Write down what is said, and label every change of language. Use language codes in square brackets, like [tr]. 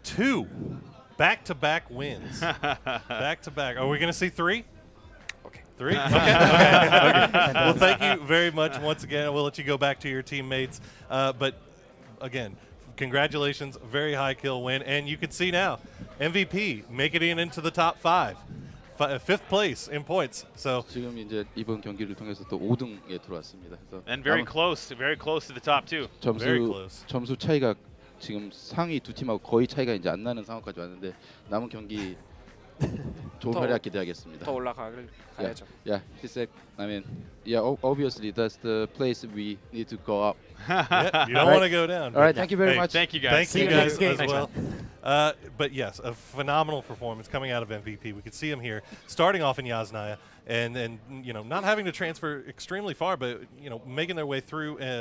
[en] 2 back-to-back wins. Back-to-back. Are we going to see 3? Okay. 3? Okay. Well, thank you very much once again. We'll let you go back to your teammates. But again, congratulations. Very high kill win. And you can see now, MVP making it into the top 5. 5th place in points. So [ko] 지금 이제 이번 경기를 통해서 또 5등에 들어왔습니다. 그래서 [en] And very close to the top 2. [ko] 점수 차이가 지금 상위 두 팀하고 거의 차이가 이제 안 나는 상황까지 왔는데 남은 경기 좋은 활약 기대하겠습니다. 더 올라가야죠. [en] Yeah, he said. I mean, yeah, obviously that's the place we need to go up. Yeah, you don't want to go down. All right, thank you very much. Thank you guys. Thank you guys as well. But yes, a phenomenal performance coming out of MVP. We could see him here, starting off in Yasnaya, and you know, not having to transfer extremely far, but you know, making their way through.